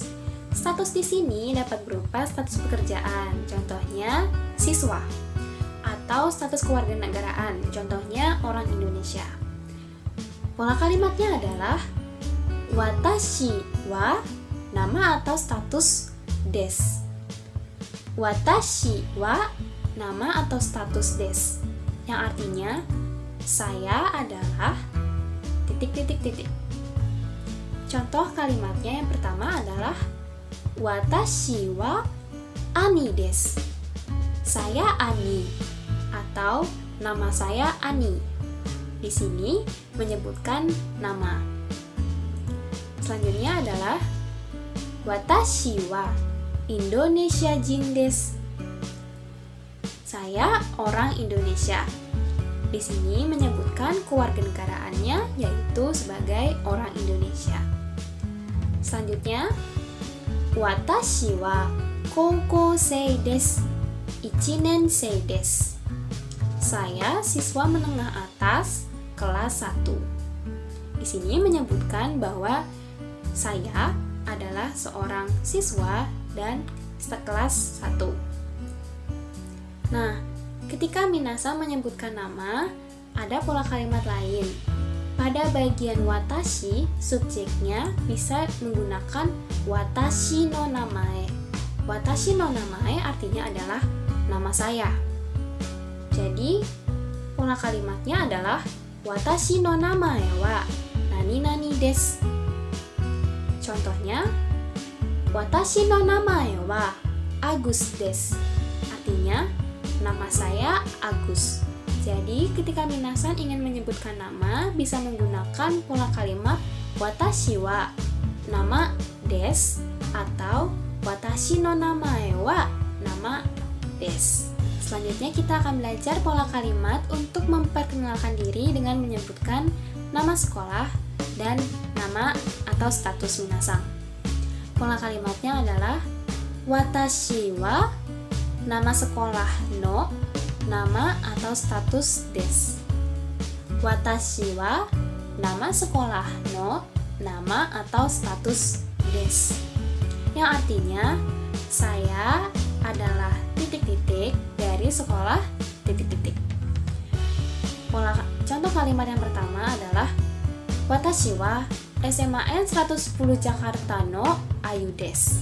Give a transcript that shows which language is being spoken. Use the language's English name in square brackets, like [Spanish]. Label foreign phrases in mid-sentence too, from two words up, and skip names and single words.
[Indonesian] Status di sini dapat berupa status pekerjaan, contohnya siswa, atau status kewarganegaraan, contohnya orang Indonesia. Pola kalimatnya adalah [Japanese] 私は [Indonesian] nama atau status desu. [Japanese] 私は [Indonesian] nama atau status desu, yang artinya saya adalah ... Contoh kalimatnya yang pertama adalah [Japanese] 私はAniです. [Indonesian] Saya Ani atau nama saya Ani. Di sini menyebutkan nama. Selanjutnya adalah [Japanese] 私はインドネシア人です. [Indonesian] Saya orang Indonesia. Di sini menyebutkan kewarganegaraannya, yaitu sebagai orang Indonesia. Selanjutnya, [Japanese] 私は高校生です. 一年生です. [Indonesian] Saya siswa menengah atas kelas 1. Di sini menyebutkan bahwa saya adalah seorang siswa dan kelas 1. Nah, ketika minasang menyebutkan nama, ada pola kalimat lain. Pada bagian watashi, subjeknya bisa menggunakan [Japanese] 私の名前. 私の名前 [Indonesian] artinya adalah nama saya. Jadi, pola kalimatnya adalah [Japanese] 私の名前は何々です. [Indonesian] Contohnya, [Japanese] 私の名前はAgusです. [Indonesian] Artinya, nama saya Agus. Jadi, ketika minasang ingin menyebutkan nama, bisa menggunakan pola kalimat [Japanese] 私は [Indonesian] nama desu atau [Japanese] 私の名前は [Indonesian] nama desu. Selanjutnya kita akan belajar pola kalimat untuk memperkenalkan diri dengan menyebutkan nama sekolah dan nama atau status minasang. Pola kalimatnya adalah [Japanese] 私は [Indonesian] nama sekolah no nama atau status desu. [Japanese] 私は [Indonesian] nama sekolah no nama atau status desu. Yang artinya saya adalah ... dari sekolah ... Contoh kalimat yang pertama adalah [Japanese] watashi wa SMAN 110 Jakarta no Ayu desu.